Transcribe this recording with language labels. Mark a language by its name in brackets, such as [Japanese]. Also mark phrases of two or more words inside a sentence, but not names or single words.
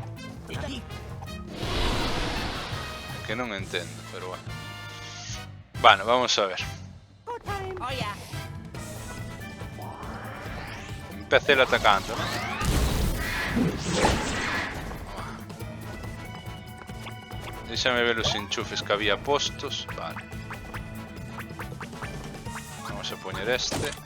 [Galician] Que non entendo, pero bueno. [Spanish] Bueno, vamos a ver. Empecé el atacando, ¿no? Déjame ver los enchufes que había puestos. Vale. Vamos a poner este.